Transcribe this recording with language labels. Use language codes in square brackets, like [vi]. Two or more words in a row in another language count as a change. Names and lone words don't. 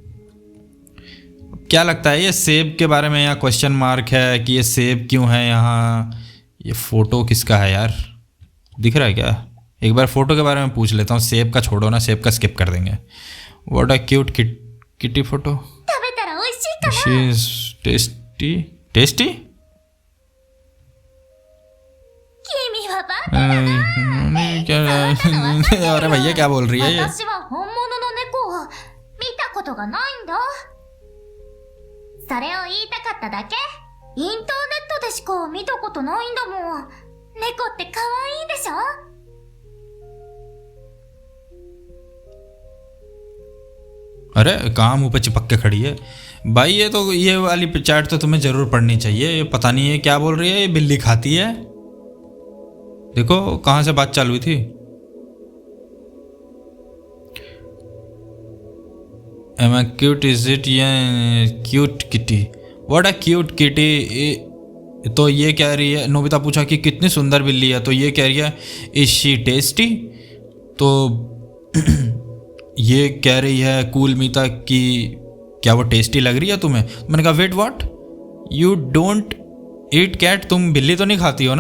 [hi] क्या लगता है ये सेब के बारे में, या क्वेश्चन मार्क है कि ये सेब क्यों है यहाँ? ये फ़ोटो किसका है यार, दिख रहा है क्या? एक बार फ़ोटो के बारे में पूछ लेता हूँ। सेब का छोड़ो ना, सेब का स्किप कर देंगे। [en] What a cute kitty photo. [ja] 食べたら美味しいかな [en] She is tasty. Tasty? [ja] 君はバカ。 [hi] अरे भैया क्या बोल रही है ये? [ja] 私は本物の猫を見たことがないんだ。それを言いたかっただけ。インターネットでしか見たことないんだもん。猫って可愛いでしょ [hi] अरे कहाँ मुँह पे चिपक के खड़ी है भाई? ये वाली चैट तो तुम्हें ज़रूर पढ़नी चाहिए। ये पता नहीं है क्या बोल रही है, ये बिल्ली खाती है। देखो कहाँ से बात चालू हुई थी। [en] Am I cute? Is it ये cute kitty? What a cute kitty। [hi] तो ये कह रही है, नोबिता पूछा कि कितनी सुंदर बिल्ली है, तो ये कह रही है [en] is she tasty. [hi] तो ये कह रही है कूल मीता कि क्या वो टेस्टी लग रही है तुम्हें? मैंने कहा [en] Wait what, you don't eat cat, [hi] तुम बिल्ली तो नहीं खाती हो ना?